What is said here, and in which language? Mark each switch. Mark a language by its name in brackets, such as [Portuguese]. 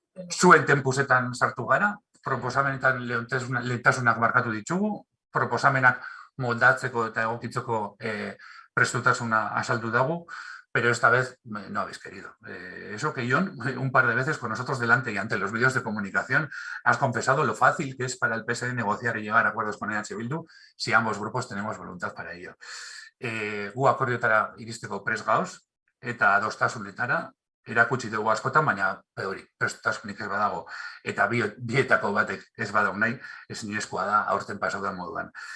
[Basque] Zuen tempusetan sartu gara, proposamenetan lehentasunak markatu ditugu, proposamenak moldatzeko eta egokitzeko prestutasuna azaldu dago, [Spanish] pero esta vez no habéis querido. Eso que Jon, un par de veces con nosotros delante y ante los medios de comunicación, has confesado lo fácil que es para el PSE negociar y llegar a acuerdos con EH Bildu si ambos grupos tenemos voluntad para ello. [Basque] Gu akordioetara iristeko prest gauz, eta adostasunetara erakutsi dugu askotan, baina hori, prestutasunik ez badago, eta bietako batek ez badago nahi, ezinezkoa da aurten pasau da moduan.